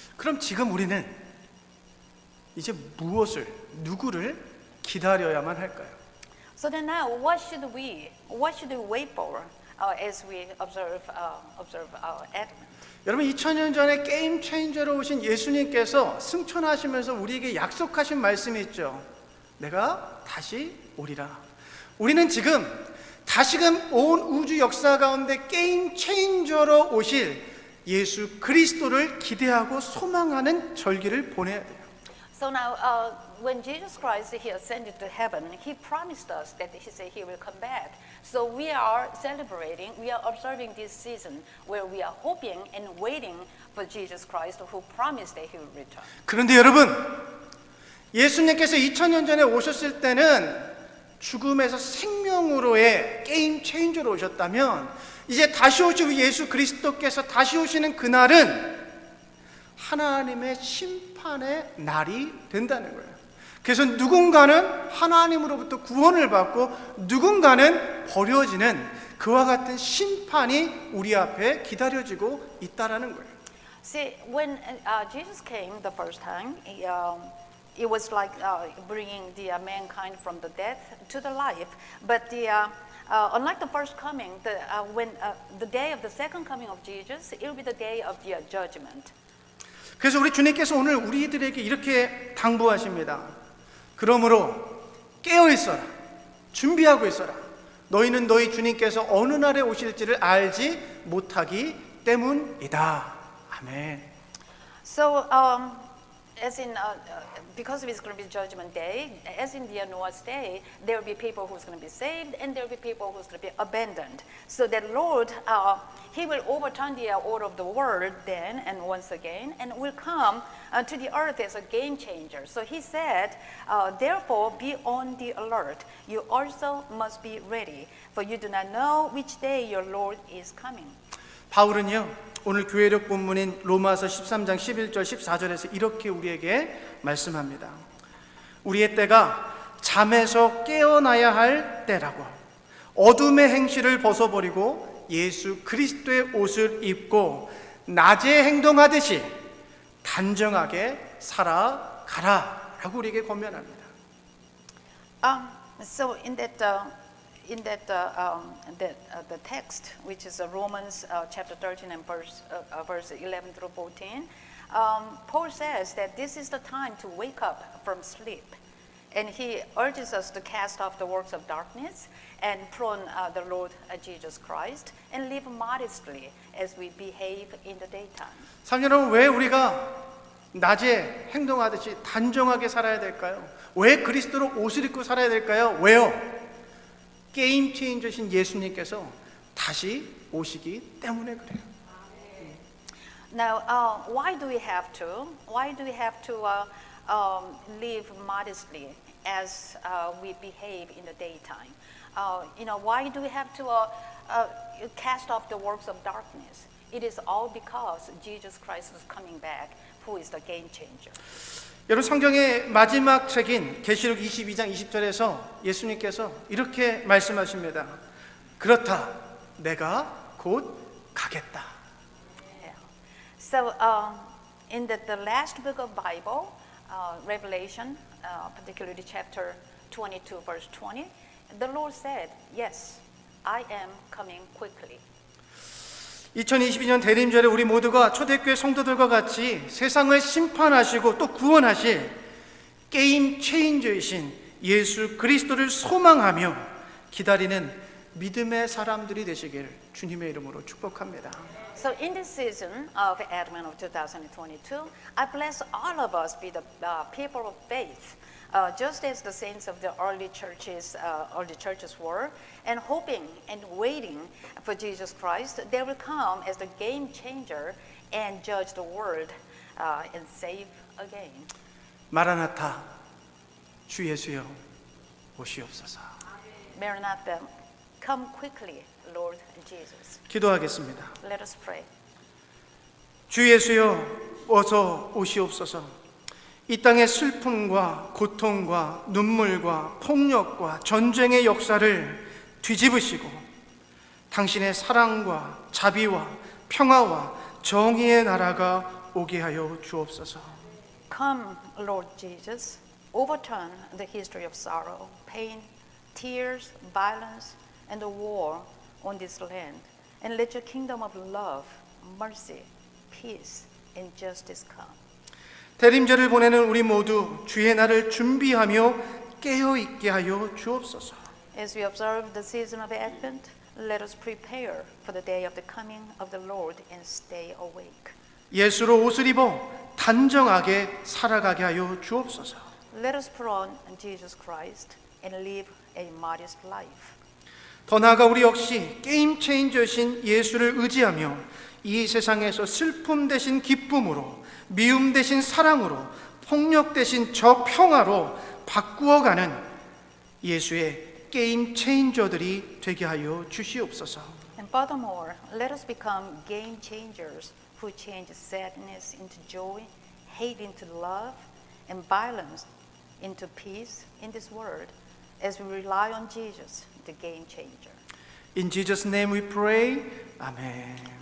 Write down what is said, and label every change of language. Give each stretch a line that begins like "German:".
Korean: 그럼 지금 우리는 이제 누구를 기다려야만 할까요?
English: So then now, what should we wait for as we observe our Advent?
Korean: 여러분 2000년 전에 게임 체인저로 오신 예수님께서 승천하시면서 우리에게 약속하신 말씀이 있죠. 내가 다시 오리라. 우리는 지금 다시금 온 우주 역사 가운데 게임 체인저로 오실 예수 그리스도를 기대하고 소망하는 절기를 보내야 돼요.
English: So now, when Jesus Christ he ascended to heaven, he promised us that he said he will come back. So we are celebrating, we are observing this season where we are hoping and waiting for Jesus Christ who promised that he will return.
Korean: 그런데 여러분, 예수님께서 2000년 전에 오셨을 때는 죽음에서 생명으로의 게임 체인저로 오셨다면 이제 다시 오실 예수 그리스도께서 다시 오시는 그날은 하나님의 심판의 날이 된다는 거예요. 그래서 누군가는 하나님으로부터 구원을 받고 누군가는 버려지는 그와 같은 심판이 우리 앞에 기다려지고 있다라는 거예요.
English: See, when Jesus came the first time, it was like bringing the mankind from the death to the life. But unlike the first coming, when the day of the second coming of Jesus, it will be the day of the judgment.
Korean: 그래서 우리 주님께서 오늘 우리들에게 이렇게 당부하십니다. 그러므로 깨어 있어라. 준비하고 있어라. 너희는 너희 주님께서 어느 날에 오실지를 알지 못하기 때문이다. 아멘.
English: So, as in, because it's going to be Judgment Day, as in the Noah's day, there will be people who's going to be saved, and there will be people who's going to be abandoned. So that Lord, He will overturn the order of the world then and once again, and will come to the earth as a game changer. So He said, therefore, be on the alert. You also must be ready, for you do not know which day your Lord is coming.
Korean: 바울은요. 오늘 교회력 본문인 로마서 13장 11절 14절에서 이렇게 우리에게 말씀합니다. 우리의 때가 잠에서 깨어나야 할 때라고 어둠의 행실을 벗어버리고 예수 그리스도의 옷을 입고 낮에 행동하듯이 단정하게 살아가라 라고 우리에게 권면합니다.
English: So in the text, which is Romans chapter 13 and verse 11 through 14, Paul says that this is the time to wake up from sleep. And he urges us to cast off the works of darkness and put on the Lord Jesus Christ and live modestly as we behave in the daytime.
Korean: 여러분, 왜 우리가 낮에 행동하듯이 단정하게 살아야 될까요? 왜 그리스도로 옷을 입고 살아야 될까요? 왜요? 게임 체인저신 예수님께서 다시 오시기 때문에 그래요.
English: Now, why do we have to live modestly as we behave in the daytime? Why do we have to cast off the works of darkness? It is all because Jesus Christ is coming back, who is the game changer.
Korean: 여러분 성경의 마지막 책인 계시록 22장 20절에서 예수님께서 이렇게 말씀하십니다. 그렇다, 내가 곧 가겠다.
English: Yeah. So in the last book of Bible, Revelation, particularly chapter 22, verse 20, the Lord said, "Yes, I am coming quickly."
Korean: 2022년 대림절에 우리 모두가 초대교회 성도들과 같이 세상을 심판하시고 또 구원하실 게임 체인저이신 예수 그리스도를 소망하며 기다리는 믿음의 사람들이 되시길 주님의 이름으로 축복합니다.
English: So in this season of Advent of 2022, I bless all of us be the people of faith, just as the saints of the early churches were, and hoping and waiting for Jesus Christ. They will come as the game changer and judge the world and save again.
Korean: 마라나타, 주 예수여 오시옵소서.
English: Maranatha, come quickly, Lord Jesus.
Korean: 기도하겠습니다.
English: Let us pray.
Korean: 주 예수여 어서 오시옵소서. 이 땅의 슬픔과 고통과 눈물과 폭력과 전쟁의 역사를 뒤집으시고 당신의 사랑과 자비와 평화와 정의의 나라가 오게 하여 주옵소서.
English: Come, Lord Jesus, overturn the history of sorrow, pain, tears, violence, and the war on this land. And let your kingdom of love, mercy, peace, and justice come.
Korean: 대림절을 보내는 우리 모두 주의 날을 준비하며 깨어 있게 하여 주옵소서.
English: As we observe the season of Advent, let us prepare for the day of the coming of the Lord and stay awake.
Korean: 예수로 옷을 입어 단정하게 살아가게 하여 주옵소서.
English: Let us put on Jesus Christ and live a modest life.
Korean: 더 나아가 우리 역시 게임 체인저신 예수를 의지하며 이 세상에서 슬픔 대신 기쁨으로, 미움 대신 사랑으로, 폭력 대신 저 평화로 바꾸어가는 예수의 게임 체인저들이 되게 하여 주시옵소서.
English: And furthermore, let us become game changers who change sadness into joy, hate into love, and violence into peace in this world as we rely on Jesus, the game changer. In Jesus' name we pray. Amen.